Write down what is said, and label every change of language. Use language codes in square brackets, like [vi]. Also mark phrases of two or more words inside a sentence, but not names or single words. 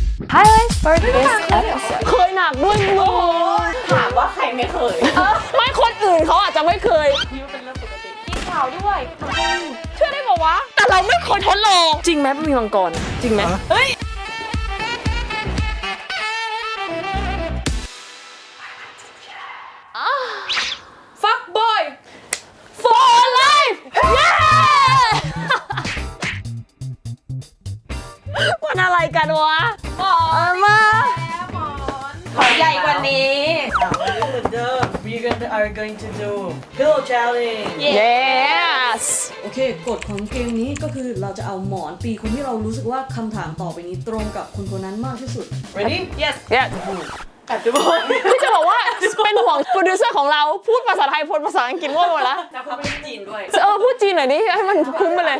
[en] Highlight for this episode [th] เคยหนักด้วยมึง ถามว่าใครไม่เคย ไม่คนอื่นเขาอาจจะไม่เคย นี่เป็นเรื่องปกติกินข่าวด้วย เชื่อได้บอกว่าแต่เราไม่เคยทดลองจริงไหมมีมังกรจริงไหมเฮ้ย [en] Fuck boy for life [th] มันอะไรกันวะมา ขอใหญ่กว่านี้ [en] We are going to do pillow challenge. Yes [th] โอเคกฎของเกมนี้ก็คือเราจะเอาหมอนตีคนที่เรารู้สึกว่าคำถามต่อไปนี้ตรงกับคนคนนั้นมากที่สุด [en] Ready? Yes Yes [th] ทุกคน พี่จะบอกว่าเป็นห่วงโปรดิวเซอร์ของเราพูดภาษาไทยพูดภาษาอังกฤษว่าหมดละ แล้วเขาเป็นจีนด้วย พูดจีนหน่อยดิให้มันคุ้มไปเลย